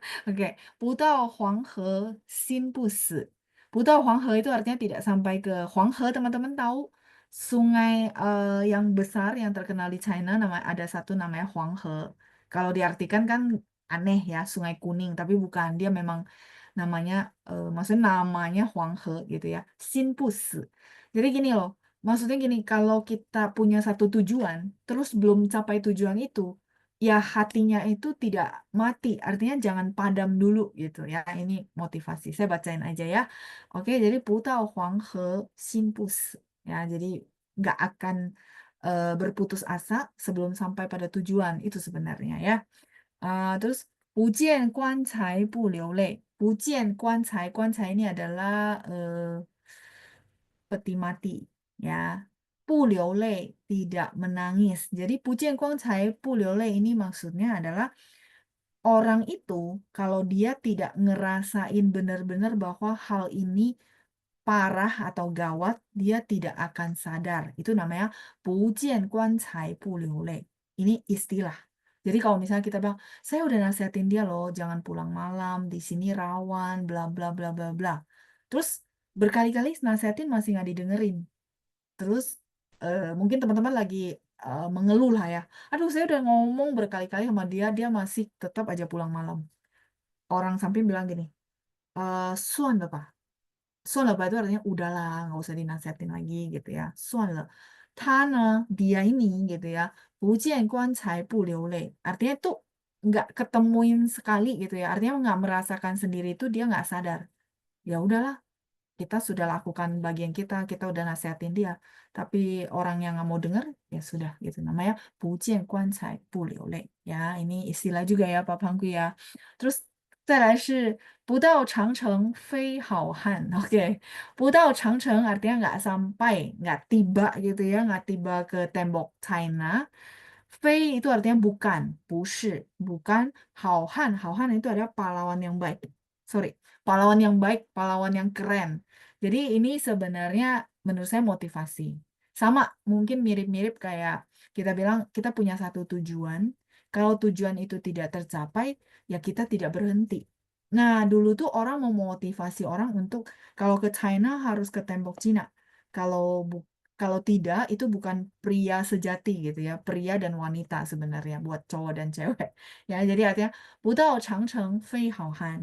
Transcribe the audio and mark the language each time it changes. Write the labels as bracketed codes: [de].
[zh] Oke, 不到黄河心不死. 不到黄河 [id] itu artinya tidak sampai ke Huanghe, teman-teman tahu sungai yang besar yang terkenal di China ada satu namanya Huanghe. Kalau diartikan kan aneh ya, Sungai Kuning, tapi bukan, dia memang namanya maksudnya namanya Huanghe gitu ya. Sinpus. Jadi gini loh, maksudnya gini, kalau kita punya satu tujuan, terus belum capai tujuan itu, ya hatinya itu tidak mati, artinya jangan padam dulu gitu ya. Ini motivasi. Saya bacain aja ya. Oke, jadi [zh] 不到黄河心不死 [id] ya. Jadi nggak akan berputus asa sebelum sampai pada tujuan itu sebenarnya ya. [zh] Terus 不见棺材不流泪. 不见棺材, 棺材 [id] ini adalah peti mati ya. [zh] 不流泪 [id] tidak menangis. Jadi [zh] 不见棺材不流泪 [id] ini maksudnya adalah orang itu kalau dia tidak ngerasain benar-benar bahwa hal ini parah atau gawat, dia tidak akan sadar. Itu namanya [zh] 不见棺材不流泪. [id] Ini istilah. Jadi kalau misalnya kita bilang, saya udah nasihatin dia loh, jangan pulang malam, di sini rawan, bla bla bla bla bla. Terus berkali-kali nasihatin masih nggak didengerin. Terus mungkin teman-teman lagi mengeluh lah ya. Aduh, saya udah ngomong berkali-kali sama dia, dia masih tetap aja pulang malam. Orang samping bilang gini, [zh] 算了吧. 算了吧 [id] itu artinya udahlah, nggak usah dinasihatin lagi gitu ya. [zh] 算了. 他呢, [id] dia ini gitu ya. [zh] 不见棺材不流泪. [id] Artinya tuh nggak ketemuin sekali gitu ya. Artinya nggak merasakan sendiri itu dia nggak sadar. Ya udahlah, kita sudah lakukan bagian kita udah nasihatin dia, tapi orang yang nggak mau dengar, ya sudah gitu. Namanya [zh] 不见棺材不流泪 [id] ya. Ini istilah juga ya Pak Pangku ya. [zh] Terus 再来是不到长城非好汉. [id] Oke, [zh] 不到长城 [id] artinya nggak sampai, nggak tiba gitu ya, nggak tiba ke tembok China. Fei itu artinya bukan, [zh] 不是, [id] bukan. [zh] 好汉 [id] itu adalah pahlawan yang baik. Sorry, pahlawan yang baik, pahlawan yang keren. Jadi ini sebenarnya menurut saya motivasi. Sama, mungkin mirip-mirip kayak kita bilang kita punya satu tujuan. Kalau tujuan itu tidak tercapai, ya kita tidak berhenti. Nah, dulu tuh orang memotivasi orang untuk kalau ke China harus ke tembok Cina. Kalau kalau tidak, itu bukan pria sejati gitu ya. Pria dan wanita sebenarnya buat cowok dan cewek. Ya, jadi artinya [zh] 不到长城非好汉.